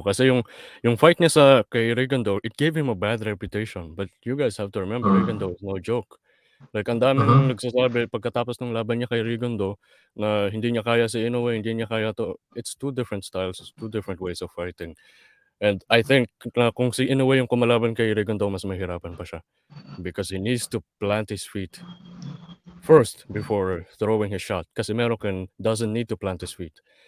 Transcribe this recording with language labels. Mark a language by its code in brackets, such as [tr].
[tl] Kasi yung fight niya kay Rigondeaux, [en] it gave him a bad reputation. But you guys have to remember, Rigondeaux is no joke. [tl] Like, ang daming nagsasabi pagkatapos ng laban niya kay Rigondeaux na hindi niya kaya si Inoue, hindi niya kaya to. [en] It's two different styles, two different ways of fighting. And I think [tl] na kung si Inoue yung kumalaban kay Rigondeaux, mas mahirapan pa siya. [en] Because he needs to plant his feet first before throwing his shot. Casimero doesn't need to plant his feet.